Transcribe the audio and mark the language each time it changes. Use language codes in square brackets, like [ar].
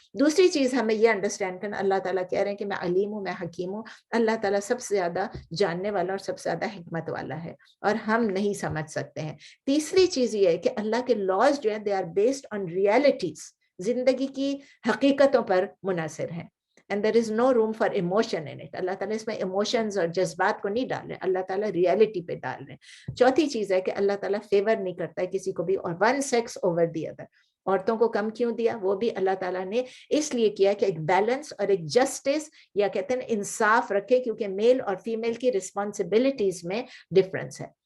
[ur] دوسری چیز ہمیں یہ انڈرسٹینڈ کرنا, اللہ تعالیٰ کہہ رہے ہیں کہ میں علیم ہوں, میں حکیم ہوں. اللہ تعالیٰ سب سے زیادہ جاننے والا اور سب سے زیادہ حکمت والا ہے, اور ہم نہیں سمجھ سکتے ہیں. تیسری چیز یہ ہے کہ اللہ کے لاز جو ہیں [en] they are based on realities, [ur] زندگی کی حقیقتوں پر منحصر ہیں. [en] And there is no room for emotion in it. [ur] اللہ تعالیٰ اس میں ایموشنز اور جذبات کو نہیں ڈال رہے, اللہ تعالیٰ ریالٹی پہ ڈال رہے ہیں. چوتھی چیز ہے کہ اللہ تعالیٰ فیور نہیں کرتا ہے کسی کو بھی, اور [en] One sex over the other. [ur] عورتوں کو کم کیوں دیا, وہ بھی اللہ تعالیٰ نے اس لیے کیا کہ ایک بیلنس اور ایک جسٹس, یا کہتے ہیں انصاف رکھے, کیونکہ میل اور فیمیل کی رسپانسبلٹیز میں ڈفرنس ہے.